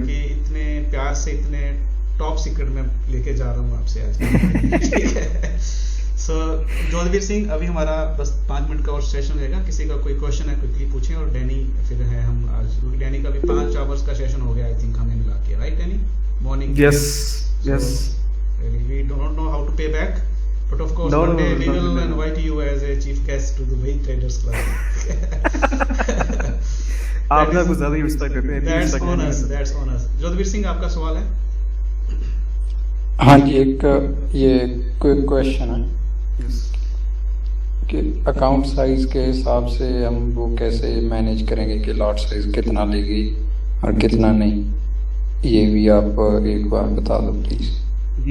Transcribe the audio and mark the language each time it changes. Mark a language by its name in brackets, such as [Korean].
[Hindi] कि इतने प्यार से इतने टॉप सीक्रेट में लेके जा रहा हूँ आपसे आज। ठीक है। सो जोधवीर सिंह, अभी हमारा बस 5 मिनट का और सेशन रहेगा, किसी का कोई क्वेश्चन है क्विकली पूछें और डैनी फिर है हम आज, क्योंकि डैनी का भी 5 आवर्स का सेशन हो गया आई थिंक हमें मिला के, right Danny? [English] Morning. Yes we don't know how to pay back, but of course one day we will invite you as a chief guest to the Wave Traders Club. [Hindi] आप ना कुछ ज़्यादा ही respect करते हैं। [English] That's on us. [Hindi] Jodhvir Singh, आपका सवाल है? हाँ जी, एक ये क्विक क्वेश्चन है कि अकाउंट साइज के हिसाब से हम वो कैसे मैनेज करेंगे कि लॉट साइज कितना लेगी और कितना नहीं, ये भी आप एक बार बता दो प्लीज।